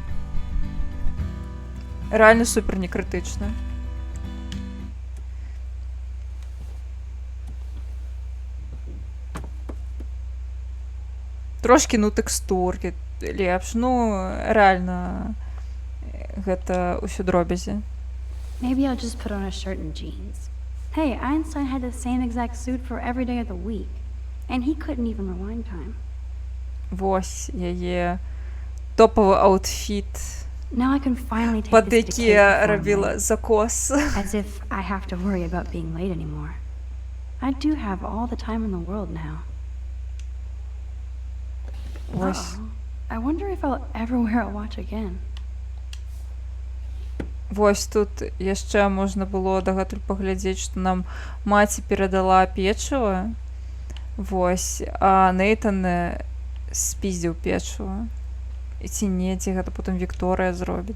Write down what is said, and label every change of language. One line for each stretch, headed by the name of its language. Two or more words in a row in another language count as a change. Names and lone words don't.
Belarusian: Рэальна супер не крытычна. Трошкі, ну, тэкстуркі лепш. Ну, рэальна... Гэта ўсё дробязі.
English: Maybe I'll just put on a shirt and jeans. Hey, Einstein had the same exact suit for every day of the week. And he couldn't even rewind time.
Belarusian: Вось яе топавы аўтфіт,
English: Now I can finally take
Belarusian: пад
English: this to
Belarusian: які
English: Kate before
Belarusian: рабіла
English: night,
Belarusian: закос.
English: as if I have to worry about being late anymore. I do have all the time in the world now.
Belarusian: Вось. Uh-oh.
English: I wonder if I'll ever wear a watch again.
Belarusian: Вось тут яшчэ можна было дагэтуль паглядзець, што нам маці перадала печыва. Вось, а Нейтан спіздзіў печыва. І ці не, ці гэта потым Вікторыя зробіць.